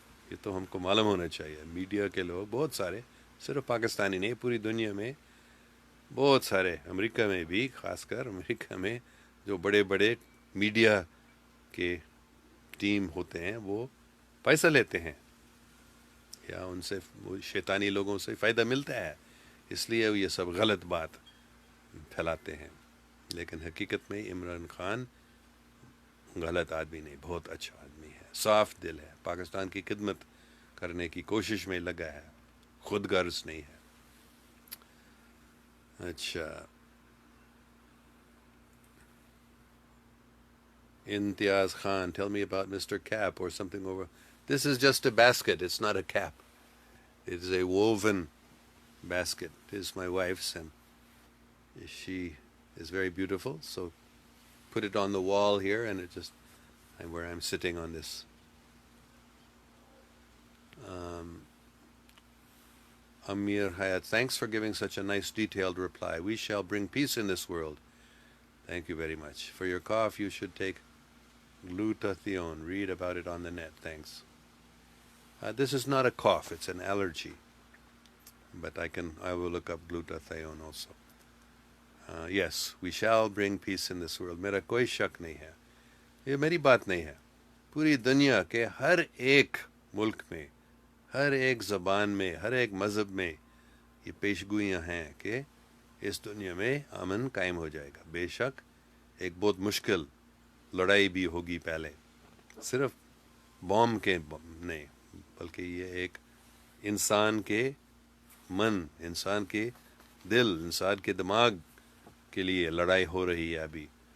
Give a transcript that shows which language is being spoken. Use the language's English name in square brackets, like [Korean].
[Urdu] یہ تو ہم کو معلوم ہونا چاہیے. میڈیا کے لوگ بہت سارے، صرف پاکستانی نہیں، پوری دنیا میں بہت سارے، امریکہ میں بھی، خاص کر امریکہ میں جو بڑے بڑے میڈیا کے ٹیم ہوتے ہیں وہ پیسہ لیتے ہیں، یا ان سے وہ شیطانی لوگوں سے فائدہ ملتا ہے، اس لیے یہ سب غلط بات پھیلاتے ہیں. لیکن حقیقت میں عمران خان غلط آدمی نہیں، بہت اچھا آدمی ہے، صاف دل ہے، پاکستان کی خدمت کرنے کی کوشش میں لگا ہے، خود غرض نہیں ہے. [English] اچھا، Imtiaz Khan, tell me about Mr. Cap or something over. This is just a basket, it's not a cap. It is a woven basket. It is my wife's, and she is very beautiful, so put it on the wall here, and it just, where I'm sitting on this. Amir Hayat, thanks for giving such a nice detailed reply. We shall bring peace in this world. Thank you very much. For your cough, you should take glutathione. Read about it on the net. Thanks. This is not a cough, it's an allergy. But I will look up glutathione also. Yes, we shall bring peace in this world. [Urdu] میرا کوئی شک نہیں ہے. یہ میری بات نہیں ہے. پوری دنیا کے ہر ایک ملک میں، ہر ایک زبان میں، ہر ایک مذہب میں یہ پیشگوئیاں ہیں کہ اس دنیا میں امن قائم ہو جائے گا. بے شک ایک بہت مشکل لڑائی بھی ہوگی پہلے، صرف بوم کے نہیں، بلکہ یہ ایک انسان کے من، انسان کے دل، انسان کے دماغ کے لیے لڑائی ہو رہی ہے ابھی.